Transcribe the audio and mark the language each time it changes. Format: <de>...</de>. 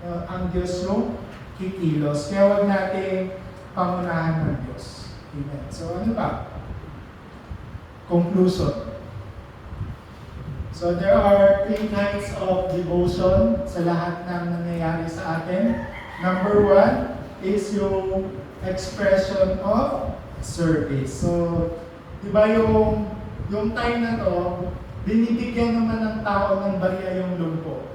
<tl>Ang Diyos yung kikilos. Kaya huwag natin pangunahan ng Diyos. Amen. So ano ba? Conclusion.</tl> <en>So there are 3 kinds of devotion</en> <tl>sa lahat ng nangyayari sa atin.</tl> <en>Number 1 is yung expression of service.</en> <tl>So, di ba yung time na to, binibigyan naman ng tao ng barya yung lumpo.</tl>